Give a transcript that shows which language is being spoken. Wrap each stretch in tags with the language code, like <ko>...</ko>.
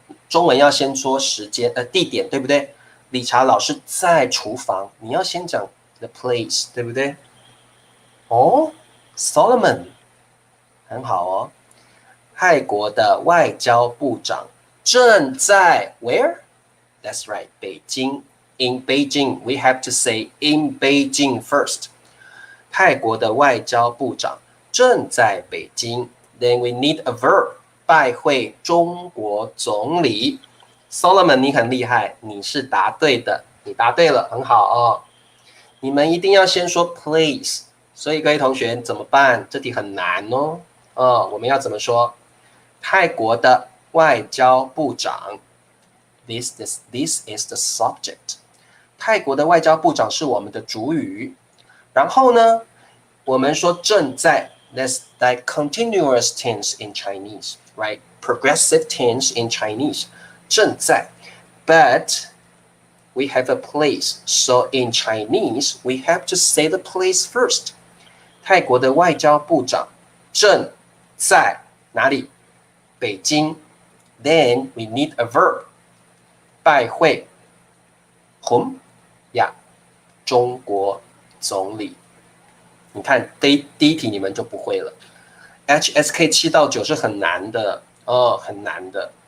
<zh>中文要先说时间，地点，对不对？理查老师在厨房，你要先讲 the place， 对不对？哦 ，Solomon， 很好哦。泰国的外交部长正在 where？That's right， 北京。</zh> <en>In Beijing, we have to say in Beijing first.</en> <zh>泰国的外交部长正在北京。</zh> <en>Then we need a verb.</en> <zh>拜会中国总理。 Solomon， 你很厉害，你是答对的，你答对了，很好哦。你们一定要先说 place， 所以各位同学怎么办？这题很难哦。我们要怎么说？泰国的外交部长 ，this is the subject。泰国的外交部长是我们的主语。然后呢，我们说正在 ，</zh> <en>that's like continuous tense in Chinese, right? Progressive tense in Chinese， 正在。But we have a place, so in Chinese we have to say the place first.</en> <zh>泰国的外交部长正在哪里？</zh> <en>北京。Then we need a verb. 拜会 whom？</en> <zh>呀，中国总理。你看第一题你们就不会了。HSK 7到9是很难的很难的。</zh>